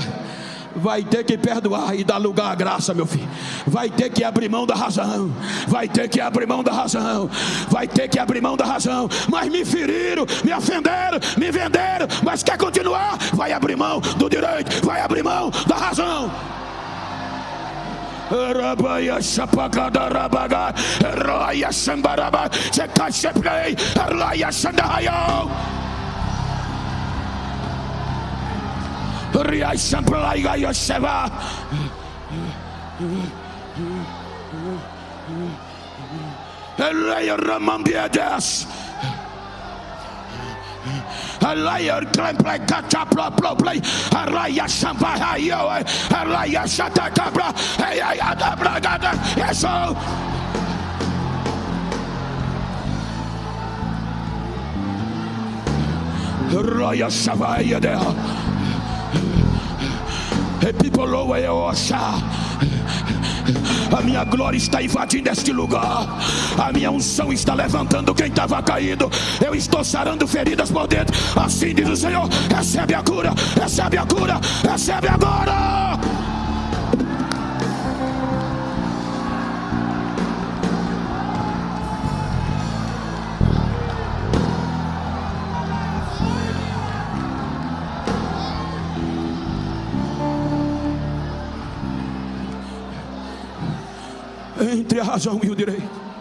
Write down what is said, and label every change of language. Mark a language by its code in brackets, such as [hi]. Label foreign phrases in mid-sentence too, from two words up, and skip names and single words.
[pt] Vai ter que perdoar e dar lugar à graça, meu filho. Vai ter que abrir mão da razão. Vai ter que abrir mão da razão. Vai ter que abrir mão da razão. Mas me feriram, me ofenderam, me venderam. Mas quer continuar? Vai abrir mão do direito. Vai abrir mão da razão. Rabaia chapagada rabaga, raia sambaraba, checacheplei, raia sandaio. Ria champlai gaia cheva. Raia ramambiadas. Alaya play catch up play alaya shamba hayo alaya shata cabra hey adabra gada eso alaya shavaya de e people away osha. A minha glória está invadindo este lugar. A minha unção está levantando quem estava caído. Eu estou sarando feridas por dentro. Assim diz o Senhor: recebe a cura, recebe a cura, recebe agora. Entre a razão e o direito.